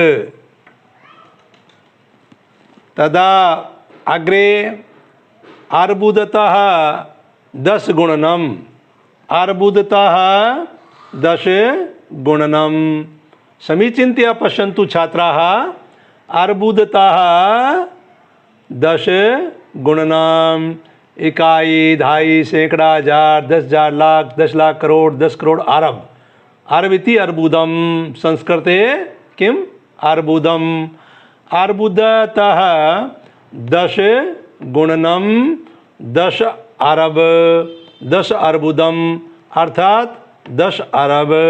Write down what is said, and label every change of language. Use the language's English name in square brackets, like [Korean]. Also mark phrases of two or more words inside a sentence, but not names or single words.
[Sanskrit] तदा अग्रे अर्बुदतः 10 गुणनं, अर्बुदतः 10 गुणनं। समीचीनतया पश्यन्तु छात्राः, अर्बुदतः 10 गुणनं, [Hindi] इकाई, धाई, सैकड़ा, हजार, 10,000, लाख, 10 लाख, करोड़, 10 करोड़, [Sanskrit] अरब। अरब इति अर्बुदं, संस्कृते किम् अर्बुदम्। अर्बुदतः 10 गुणनं 10 अरब, 10 अर्बुदम, अर्थात 10 अरब।